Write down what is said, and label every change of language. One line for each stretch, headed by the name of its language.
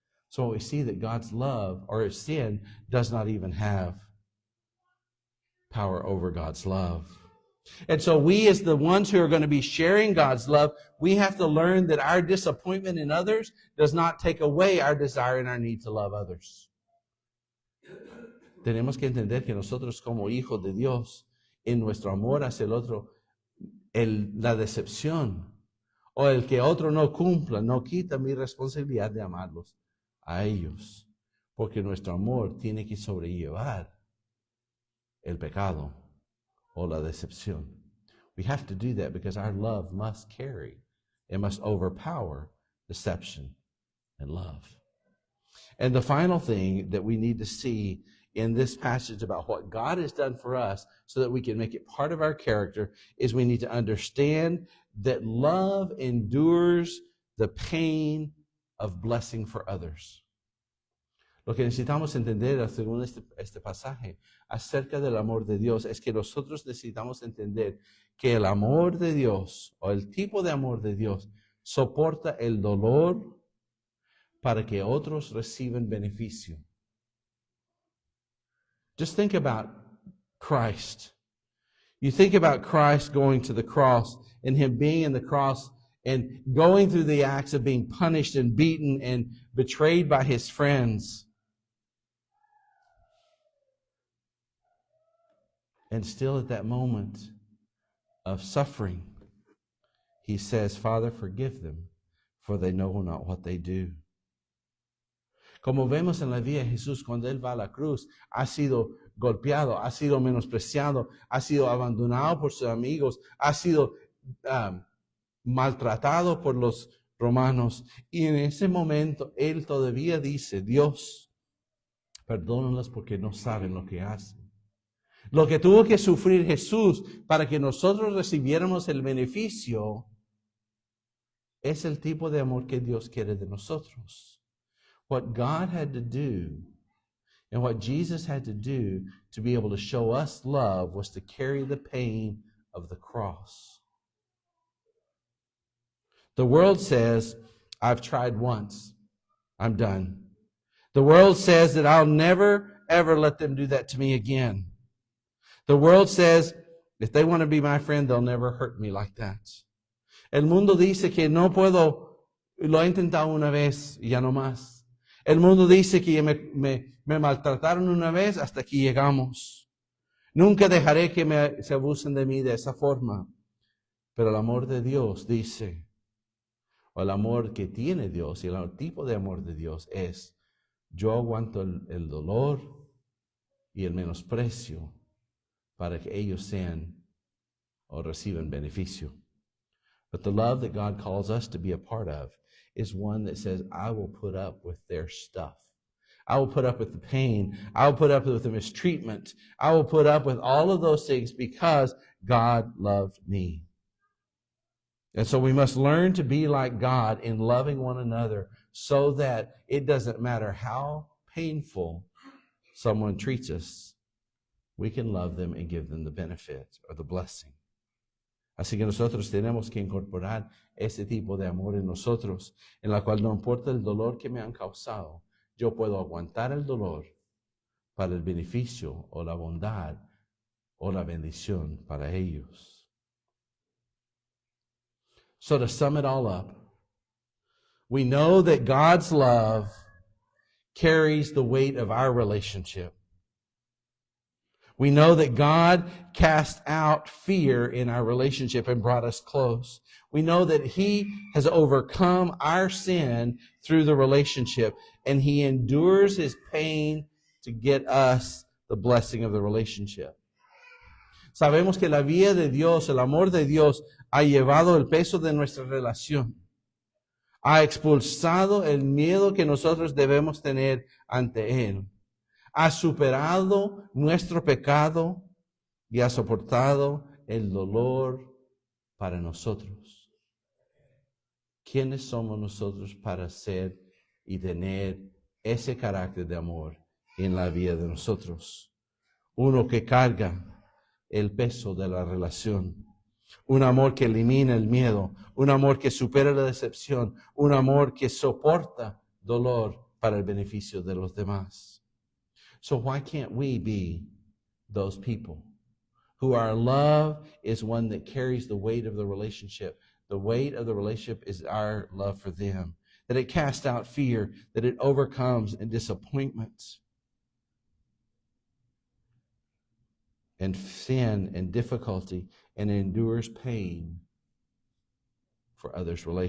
English: So we see that God's love or sin does not even have power over God's love. And so we as the ones who are going to be sharing God's love, we have to learn that our disappointment in others does not take away our desire and our need to love others.
Spanish: Tenemos que entender que nosotros como hijos de Dios, en nuestro amor hacia el otro, la decepción o el que otro no cumpla, no quita mi responsabilidad de amarlos a ellos. Porque nuestro amor tiene que sobrellevar el pecado o la decepción.
English: We have to do that because our love must carry, it must overpower deception and love. And the final thing that we need to see in this passage about what God has done for us so that we can make it part of our character is we need to understand that love endures the pain of blessing for others.
Spanish: Lo que necesitamos entender, según este pasaje, acerca del amor de Dios, es que nosotros necesitamos entender que el amor de Dios, o el tipo de amor de Dios, soporta el dolor para que otros reciban beneficio.
English: Just think about Christ. You think about Christ going to the cross and Him being in the cross and going through the acts of being punished and beaten and betrayed by His friends. And still at that moment of suffering, He says, Father, forgive them, for they know not what they do.
Spanish: Como vemos en la vida de Jesús, cuando Él va a la cruz, ha sido golpeado, ha sido menospreciado, ha sido abandonado por sus amigos, ha sido maltratado por los romanos. Y en ese momento Él todavía dice, Dios, perdónalos porque no saben lo que hacen. Lo que tuvo que sufrir Jesús para que nosotros recibiéramos el beneficio es el tipo de amor que Dios quiere de nosotros.
English: What God had to do and what Jesus had to do to be able to show us love was to carry the pain of the cross. The world says, I've tried once, I'm done. The world says that I'll never, ever let them do that to me again. The world says, if they want to be my friend, they'll never hurt me like that.
Spanish: El mundo dice que no puedo, lo he intentado una vez y ya no más. El mundo dice que me maltrataron una vez, hasta aquí llegamos. Nunca dejaré que se abusen de mí de esa forma. Pero el amor de Dios dice, o el amor que tiene Dios, y el tipo de amor de Dios es, yo aguanto el dolor y el menosprecio para que ellos sean o reciban beneficio.
English: But the love that God calls us to be a part of is one that says, I will put up with their stuff. I will put up with the pain. I will put up with the mistreatment. I will put up with all of those things because God loved me. And so we must learn to be like God in loving one another so that it doesn't matter how painful someone treats us, we can love them and give them the benefit or the blessing.
Spanish: Así que nosotros tenemos que incorporar ese tipo de amor en nosotros, en la cual no importa el dolor que me han causado, yo puedo aguantar el dolor para el beneficio o la bondad o la bendición para ellos.
English: So to sum it all up, we know that God's love carries the weight of our relationship. We know that God cast out fear in our relationship and brought us close. We know that He has overcome our sin through the relationship, and He endures His pain to get us the blessing of the relationship.
Spanish: Sabemos que la vida de Dios, el amor de Dios, ha llevado el peso de nuestra relación. Ha expulsado el miedo que nosotros debemos tener ante Él. Ha superado nuestro pecado y ha soportado el dolor para nosotros. ¿Quiénes somos nosotros para ser y tener ese carácter de amor en la vida de nosotros? Uno que carga el peso de la relación. Un amor que elimina el miedo. Un amor que supera la decepción. Un amor que soporta dolor para el beneficio de los demás.
English: So why can't we be those people who our love is one that carries the weight of the relationship? The weight of the relationship is our love for them. That it casts out fear, that it overcomes disappointments and sin and difficulty and endures pain for others.